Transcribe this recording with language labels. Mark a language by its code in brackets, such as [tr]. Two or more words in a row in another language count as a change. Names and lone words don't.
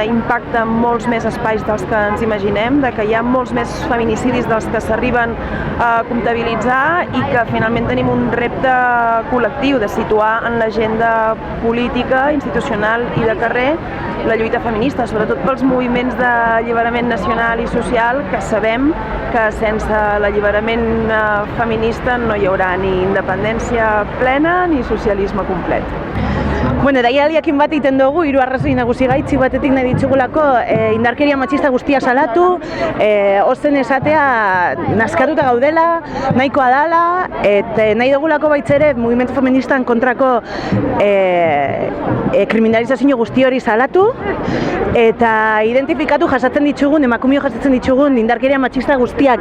[ca] impacta en molts més espais dels que ens imaginem, de que hi ha molts més feminicidis dels que s'arriben a comptabilitzar i que finalment tenim un repte col·lectiu de situar en l'agenda política, institucional i de carrer la lluita feminista, sobretot pels moviments d'alliberament nacional i social, que sabem que sense l'alliberament feminista no hi haurà ni independència plena ni socialisme complet. [eu] Deialdiakin bat egiten dugu, hiru arrazoi nagusi gaitzi batetik nahi ditugulako indarkeria matxista guztia salatu, ozen esatea nazkatuta gaudela, nahikoa dela, eta nahi dugulako baitzere mugimendu feministan kontrako kriminalizazio guzti hori salatu, eta identifikatu jasatzen ditugun, emakumeo jasatzen ditugun indarkeria matxista guztiak.